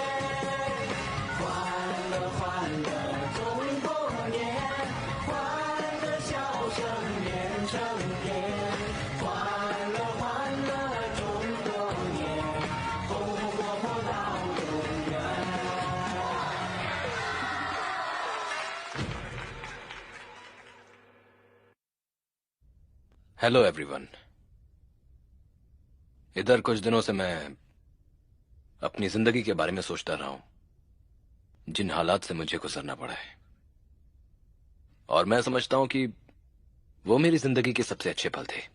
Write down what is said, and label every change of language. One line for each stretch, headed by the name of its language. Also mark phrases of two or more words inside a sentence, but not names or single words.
Chinese: 欢乐欢乐中国年，欢乐笑声连成片。欢乐欢乐中国年，红红火火到永远。
English: Hello everyone.
Hindi: इधर कुछ दिनों से मैं अपनी जिंदगी के बारे में सोचता रहा हूं, जिन हालात से मुझे गुजरना पड़ा है, और मैं समझता हूं कि वो मेरी जिंदगी के सबसे अच्छे पल थे।